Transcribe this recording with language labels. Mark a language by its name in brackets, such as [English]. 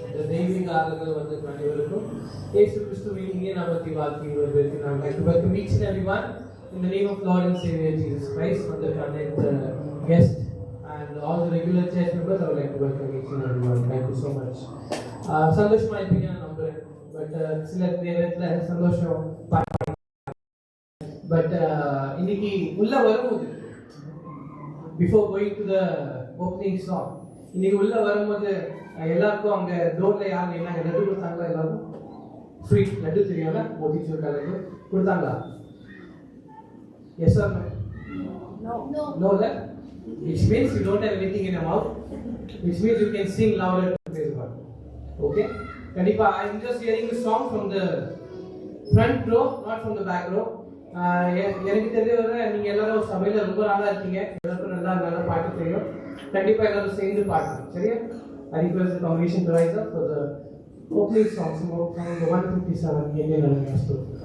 [English] The [Tamil] தெய்வீக ஆராதனை வந்து அனைவருக்கும் இயேசு கிறிஸ்துவின் இனிய நாமத்தில் வாழ்த்தி வருவதற்கு நான் [English] like to welcome each and everyone in the name of Lord and Savior Jesus Christ, on the connect guest and all the regular church members. I would like to welcome each and everyone. Thank you so much. [Tamil] சந்தோஷமா இருப்பீங்க நம்புறேன். [English] but [Tamil] சில நேரத்துல சந்தோஷம் [English] but [Tamil] இன்னைக்கு உள்ள வரும்போது [English] before going to the opening song, [Tamil] இன்னைக்கு உள்ள வரும்போது எல்லாருக்கும் அங்க டோர்ல யார் என்ன லட்டு கொடுத்தாங்களா? எல்லாரும் ஃப்ரீ லட்டு தெரியும்ல, மோதிச்சூர் கலந்து கொடுத்தாங்களா? [English] Yes or No. No? Which means you don't have anything in your mouth, which means you can sing louder to praise God. Okay? Kanipa, I am just hearing the song from the front row, not from the back row. [Tamil] எனக்கு தெரிஞ்சவரை நீங்க எல்லாரும் சபையில ரொம்ப நாளா இருக்கீங்க, எல்லாருக்கும் நல்லா பாட்டு தெரியும். கண்டிப்பா எல்லாரும் சேர்ந்து பாடணும், சரியா? [English] I request the congregation to rise up for the opening song from the 157 Indian Gospel.